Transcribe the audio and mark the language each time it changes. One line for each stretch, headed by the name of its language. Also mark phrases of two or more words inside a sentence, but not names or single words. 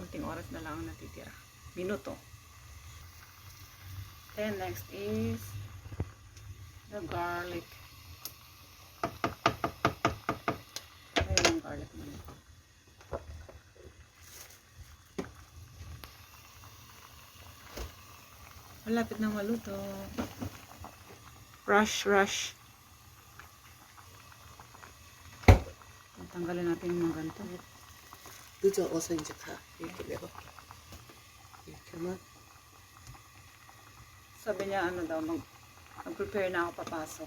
Filipino: Konting oras na lang ang natitira. Minuto.
English: Then next is the garlic.
Filipino: Ayun yung garlic na ito. Malapit na maluto. Rush. Tanggalin natin yung mga ganito.
Korean: 늦어 어서 이제 가. 이렇게 내가 이렇게 하면
Filipino: Sabi niya daw, mag-prepare na ako papasok.